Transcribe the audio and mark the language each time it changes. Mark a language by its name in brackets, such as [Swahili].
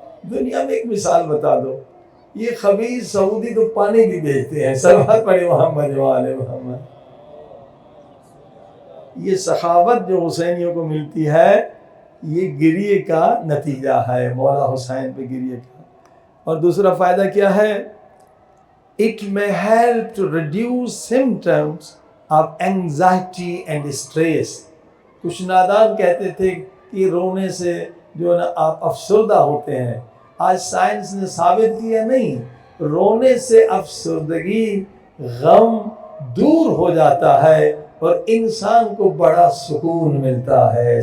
[Urdu] دنیا میں ایک مثال بتا دو، یہ خبیث سعودی تو پانی بھی بیچتے ہیں. صلوات پڑھیں محمد و آل محمد. یہ سخاوت جو حسینیوں کو ملتی ہے یہ گریے کا نتیجہ ہے، مولا حسین پہ گریے کا. اور دوسرا فائدہ کیا ہے؟ [English] It may help to reduce symptoms of anxiety and stress. [Urdu] کچھ نادان کہتے تھے کہ رونے سے جو نا آپ افسردہ ہوتے ہیں. آج سائنس نے ثابت کیا نہیں، رونے سے افسردگی، غم دور ہو جاتا ہے اور انسان کو بڑا سکون ملتا ہے.